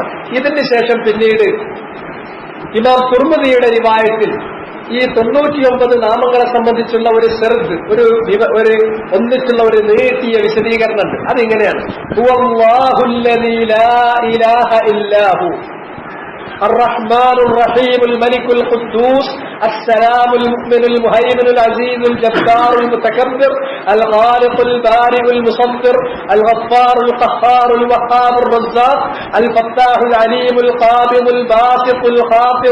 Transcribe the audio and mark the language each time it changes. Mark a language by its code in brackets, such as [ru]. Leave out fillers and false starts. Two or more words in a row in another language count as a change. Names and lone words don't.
[ml] ഇതിന് ശേഷം പിന്നീട് ഇമാം തുർമുദിയുടെ റിവായത്തിൽ ഈ 99 നാമങ്ങളെ സംബന്ധിച്ചുള്ള ഒരു സെർദ്, ഒരു ഒന്നിച്ചുള്ള ഒരു നീട്ടിയ വിശദീകരണം ഉണ്ട്. [ar] അതിങ്ങനെയാണ്: هو الله الذي لا إله إلا هو الرحمن الرحيم الملك القدوس السلام المؤمن المهيمن العزيز الجبار المتكبر الخالق البارئ المصور الغفار القهار الوهاب الرزاق الفتاح العليم القابض الباسط الخافض